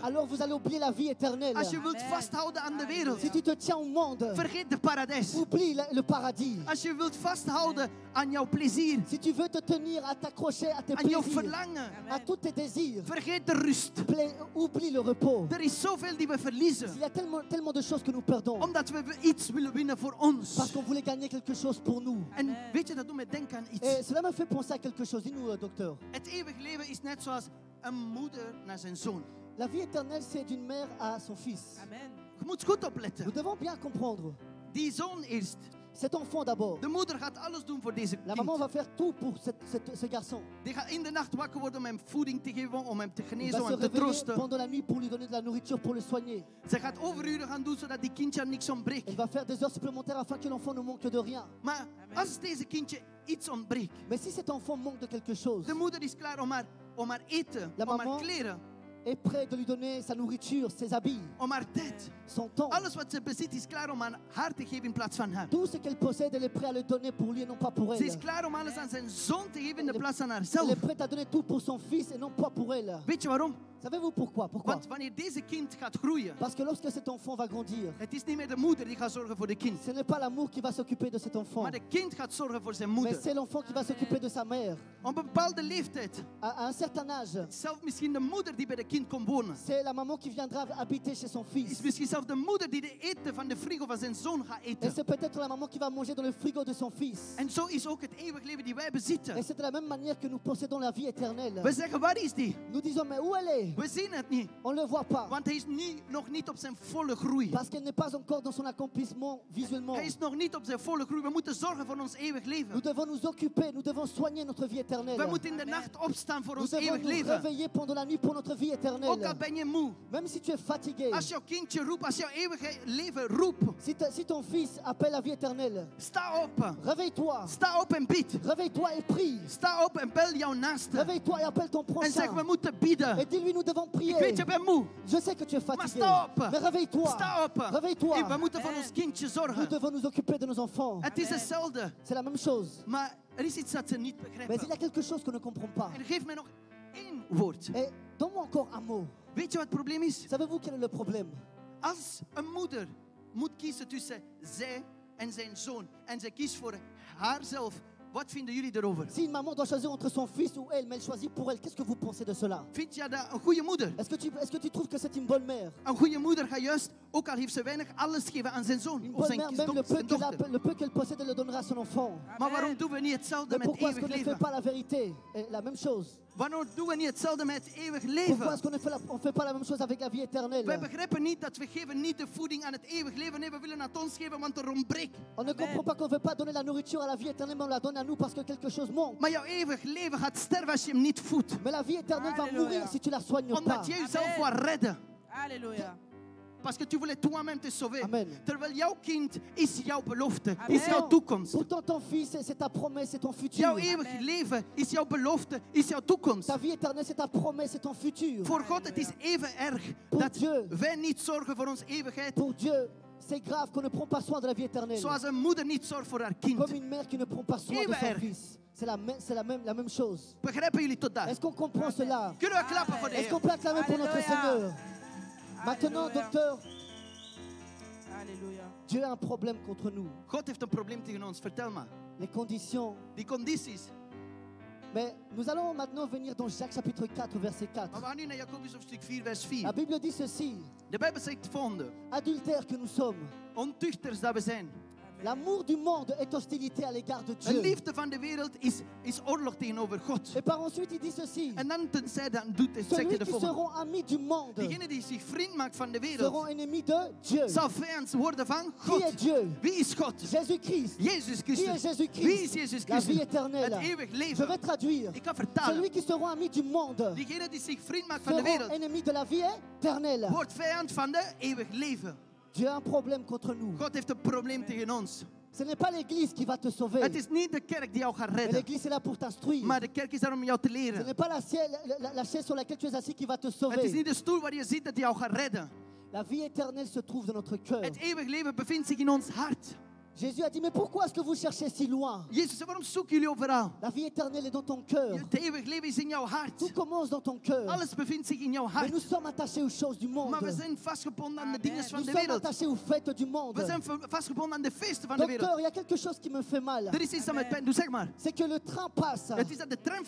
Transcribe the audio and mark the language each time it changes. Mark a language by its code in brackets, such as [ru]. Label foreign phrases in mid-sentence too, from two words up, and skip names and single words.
[fr] alors vous allez oublier la vie éternelle. [nl] Als je wilt vasthouden aan de wereld, [fr] Si tu te tiens au monde, [nl] vergeet de paradijs. [fr] oublie le paradis. [nl] Als je wilt vasthouden aan jouw plezier, [fr] Si tu veux te tenir à t'accrocher à tes [nl] aan jouw [fr] plaisirs, [nl] verlangen, [fr] à tous tes désirs, [nl] vergeet de rust. [fr] oublie le repos. [nl] Er is zoveel die we [fr] Il [nl] verliezen, [fr] y a tellement de choses que nous perdons. [nl] omdat we iets willen winnen voor ons. [fr] Parce qu'on voulait gagner quelque chose pour nous. [nl] En weet je, dat doet me denken aan [fr] Et [nl] iets. [fr] cela me fait penser à quelque chose. Dis-nous, docteur. [nl] Het eeuwig leven is net zoals een moeder naar zijn zoon. [fr] La vie éternelle, c'est d'une mère à son fils. [nl] Je moet goed opletten. [fr] Nous devons bien comprendre. [nl] Die zoon eerst. [fr] Cet enfant d'abord. [nl] De moeder gaat alles doen voor deze [fr] La maman [nl] kind. [fr] va faire tout pour ce garçon. [nl] Die gaat in de nacht wakker worden om hem voeding te geven, om hem te [fr] Il [nl] genezen, [fr] va [nl] om [fr] se [nl] hem te [fr] réveiller [nl] troosten. [fr] pendant la nuit pour lui donner de la nourriture, pour le soigner. [nl] Ze gaat overuren gaan doen zodat die kindje aan niks ontbreekt. [fr] Elle va faire des heures supplémentaires afin que l'enfant ne manque de rien. [nl] Maar als deze kindje iets ontbreekt, [fr] Mais si cet enfant manque de quelque chose, [nl] de moeder is klaar om haar eten, [fr] La [nl] om haar [fr] maman- [nl] kleren, [fr] est prêt de lui donner sa nourriture, ses habits, [nl] om haar tijd. [fr] son temps. [nl] Alles wat ze bezit is klaar om aan haar te geven in plaats van haar. [fr] Tout ce qu'elle possède, elle est prête à le donner pour lui et non pas pour [nl] Ze [fr] elle. [nl] is klaar om alles aan zijn zoon te geven in de plaats van [fr] Elle [nl] haarzelf. [fr] est prête à donner tout pour son fils et non pas pour elle. [nl] Weet je waarom? [fr] Savez-vous pourquoi? Pourquoi? [nl] Want wanneer deze kind gaat groeien, [fr] Parce que lorsque cet enfant va grandir, [nl] het is niet meer de moeder die gaat zorgen voor de kind. [fr] ce n'est pas l'amour qui va s'occuper de cet enfant, [nl] Maar de kind gaat zorgen voor zijn [fr] mais [nl] moeder. [fr] c'est l'enfant qui va s'occuper de sa mère. [nl] Op een bepaalde leeftijd, [fr] À un certain âge, [nl] zelfs misschien de moeder die bij de kind komt wonen. [fr] c'est la maman qui viendra habiter chez son [nl] Is [fr] fils. [nl] misschien zelfs de moeder die de eten van de frigo van zijn zoon gaat [fr] Et [nl] eten. [fr] c'est peut-être la maman qui va manger dans le frigo de son fils. [nl] En zo is ook het eeuwig leven die wij [fr] Et [nl] bezitten. [fr] c'est de la même manière que nous possédons la vie éternelle. [nl] We zeggen, waar is die? [fr] Nous disons, mais où elle est? [nl] We zien het niet. [fr] On ne le voit pas. [nl] Want hij is nog niet op zijn volle groei. [fr] Parce qu'elle n'est pas encore dans son accomplissement visuellement. [nl] Hij is nog niet op zijn volle groei. We moeten zorgen voor ons eeuwig [fr] Nous [nl] leven. [fr] devons nous occuper, nous devons soigner notre vie [nl] We [fr] éternelle. [nl] moeten in de nacht opstaan voor [fr] Nous [nl] ons [fr] devons [nl] eeuwig [fr] nous [nl] leven. [fr] réveiller pendant la nuit pour notre vie [nl] Ook al [fr] éternelle. [nl] ben je moe. [fr] Même si tu es fatigué, [nl] Als jouw kindje roept, als jouw eeuwige leven roept. [fr] si ton fils appelle la vie éternelle, [nl] Sta op. [fr] réveille-toi. [nl] Sta op en bid. [fr] Réveille-toi et prie. [nl] Sta op en bel jouw naaste. [fr] Réveille-toi et appelle ton [nl] En zeg, we [fr] prochain. [nl] moeten bidden. [fr] Et dis-lui, nous devons [nl] Ik [fr] prier. [nl] weet, je bent moe. [fr] Je sais que tu es [nl] Maar [fr] fatigué. [nl] sta op. [fr] Mais réveille-toi. [nl] Sta op. [fr] Réveille-toi. [nl] En we moeten voor ons kindje [fr] Nous [nl] zorgen. [fr] devons nous occuper de nos enfants. [nl] Het is hetzelfde. [fr] C'est la même chose. [nl] Maar er is iets dat ze niet [fr] Mais il y [nl] begrijpen. [fr] a quelque chose qu'on ne comprend pas. [nl] En geef mij nog één woord. [fr] Et donne-moi encore un mot. [nl] Weet je wat het probleem is? [fr] Savez-vous quel est le problème? [nl] Als een moeder moet kiezen tussen zij en zijn zoon en zij kiest voor haarzelf, wat vinden jullie erover? [fr] Si une maman doit choisir entre son fils ou elle, mais elle choisit pour elle, qu'est-ce que vous pensez de cela? [nl] Vind je dat een goede moeder? [fr] Est-ce que tu trouves que c'est une bonne mère? [nl] Een goede moeder gaat juist, ook al heeft ze weinig, alles geven aan zijn zoon [fr] Une [nl] of [fr] bonne [nl] zijn, [fr] mère, même le peu [nl] zijn dochter. [fr] le peu qu'elle possède, elle le donnera à son enfant. [nl] Maar waarom doen we niet hetzelfde [fr] Mais [nl] met [fr] pourquoi est-ce [nl] eeuwig [fr] qu'on ne fait [nl] leven? [fr] pas la vérité? Et la même chose. [nl] Waarom doen we niet hetzelfde met eeuwig [fr] Pourquoi [nl] leven? [fr] est-ce qu'on ne fait pas la même chose avec la vie éternelle? [nl] Wij begrijpen niet dat we geven niet de voeding aan het eeuwig leven. Nee, we willen het ons geven, want er ontbreekt. [fr] On ne comprend pas qu'on ne veut pas donner la nourriture à la vie éternelle, mais on la donne à nous parce que quelque chose manque. [nl] Maar jouw eeuwig leven gaat sterven als je hem niet voedt. [fr] Mais la vie éternelle va Alléluia. mourir si tu la soignes pas. [nl] Omdat je jezelf wil redden. [fr] Alléluia. Parce que tu voulais toi-même te sauver. Amen. [nl] Terwijl jouw kind is jouw belofte, Amen. is jouw toekomst. [fr] Pourtant, ton fils, c'est ta promesse, c'est ton futur. [nl] Jouw eeuwig Amen. leven is jouw belofte, is jouw toekomst. [fr] Ta vie éternelle, c'est ta promesse, c'est ton futur. [nl] Voor God het is even erg [fr] Pour [nl] dat [fr] Dieu. [nl] wij niet zorgen voor onze eeuwigheid. [fr] Pour Dieu, c'est grave qu'on ne prend pas soin de la vie éternelle. [nl] Zoals een moeder niet zorgt voor haar kind. [fr] Comme une mère qui ne prend pas soin de [nl] Even [fr] son [nl] erg. [fr] fils. C'est la même chose. [nl] Begrijpen jullie tot daar? [fr] Est-ce qu'on comprend cela? [nl] Kunnen we klappen voor de [fr] Est-ce qu'on [nl] Heer? [fr] peut acclamer pour notre Alléluia. Seigneur? Maintenant, Alléluia. docteur, Alléluia. Dieu a un problème contre nous. [nl] God heeft een probleem tegen ons, vertel maar. [fr] Les conditions. [nl] Die condities. [fr] Mais nous allons maintenant venir dans Jacques chapitre 4, verset 4. [nl] Maar we gaan nu naar Jacobus hoofdstuk 4, vers [fr] La [nl] 4. [fr] Bible dit ceci. [nl] De Bijbel zegt het volgende. [fr] Adultères que nous sommes, [nl] Ontuchters dat we zijn. [fr] l'amour du monde est hostilité à l'égard de [nl] De [fr] Dieu. [nl] liefde van de wereld is oorlog tegenover God. [fr] Et par ensuite, il dit ceci. [nl] En dan tenzij dan doet het, zegt [fr] Celui [nl] hij de [fr] qui [nl] volgende. [fr] seront amis du monde [nl] Degene die zich vriend maakt van de [fr] seront [nl] wereld, [fr] ennemis de Dieu. [nl] zal vijand worden van [fr] Qui est [nl] God. [fr] Dieu? [nl] Wie is God? [fr] Jésus-Christ. [nl] Jezus [fr] Qui est [nl] Christus. [fr] Jésus-Christ? [nl] Wie is Jezus [fr] La vie [nl] Christus? [fr] éternelle. [nl] Het eeuwig [fr] Je [nl] leven. [fr] vais traduire. [nl] Ik ga vertalen. [fr] Celui qui seront amis du monde [nl] Diegene die zich vriend maakt van de [fr] seront [nl] wereld, [fr] ennemis de la vie éternelle. [nl] wordt vijand van de eeuwig leven. [fr] Dieu a un problème contre nous. [nl] God heeft een probleem tegen ons. [fr] Ce n'est pas l'église qui va te sauver. [nl] Het is niet de kerk die jou gaat [fr] Mais [nl] redden. [fr] l'église est là pour t'instruire. [nl] Maar de kerk is daar om jou te [fr] Ce [nl] leren. [fr] n'est pas la chaise sur laquelle tu es assis qui va te [nl] Het is [fr] sauver. [nl] niet de stoel waar je zit dat jou gaat redden. [fr] La vie éternelle se trouve dans notre cœur. [nl] Het eeuwig leven bevindt zich in ons hart. [fr] Jésus a dit, mais pourquoi est-ce que vous cherchez si loin? [nl] Jezus zei, waarom zoeken jullie overal? [fr] La vie éternelle est dans ton cœur. [nl] Het eeuwig leven is in jouw hart. [fr] Tout commence dans ton cœur. [nl] Alles bevindt zich in jouw [fr] Mais [nl] hart. [fr] nous sommes attachés aux choses du monde. [nl] Maar we zijn vastgebonden aan de dingen van [fr] Nous [nl] de [fr] sommes [nl] wereld. [fr] attachés aux fêtes du monde. [nl] We zijn vastgebonden aan de feesten van de wereld. [fr] Docteur, il y a quelque chose qui me fait mal. [nl] Er is iets dat met pijn doet, zeg maar. [fr] C'est que le train passe. [nl] Het is dat de trein